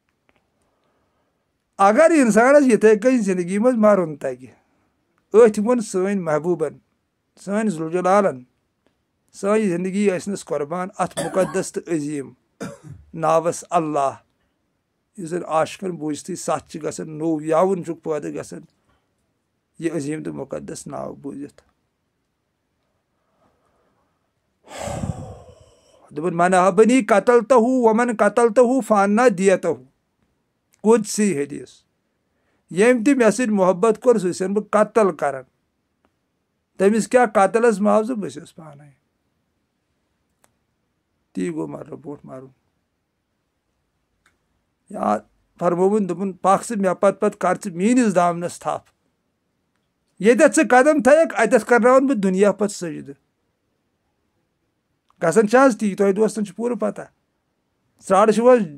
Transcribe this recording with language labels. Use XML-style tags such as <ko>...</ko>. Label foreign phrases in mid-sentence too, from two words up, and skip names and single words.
<ks>اگر انسانس یِتھٕے کٔنۍ زندگی منٛز مرُن تگہِ أتھۍ ووٚن سٲنۍ محبوٗبن سٲنۍ ذوالجلالن سٲنۍ زندگی ٲسنس قۄربان اتھ مُقدس تہٕ عظیٖم ناوس اللہ یُس زن عاشقن بوٗزتھٕے سَتھ چھِ گژھان نوٚو یاوُن چھُکھ پٲدٕ گژھان یہِ عظیٖم تہٕ مُقدس ناو بوٗزِتھ دوٚپُن</ks> <ar>من احبنی قتلتہُ ومن قتلتہُ فانا دیتہُ</ar> <ks>قُدسی حدیث ییٚمۍ تہِ مےٚ سۭتۍ محبت کوٚر سُہ چھُسن بہٕ قتل کران تٔمِس کیٛاہ قتلس معاوضہٕ بہٕ چھُس پانے تی گوٚو مرنہٕ برونٛٹھ مرُن یا فرمووُن دوٚپُن پکھ ژٕ مےٚ پتہٕ کر ژٕ میٲنِس دامنس تھپھ ییٚتٮ۪تھ ژٕ قدم تھایکھ اتٮ۪تھ کرناون بہٕ دُنیا پتہٕ سجدٕ گژھان چھِ حظ تی تۄہہِ دوستن چھِ پوٗرٕ پتہ ژرارٕ چھِو حظ</ks>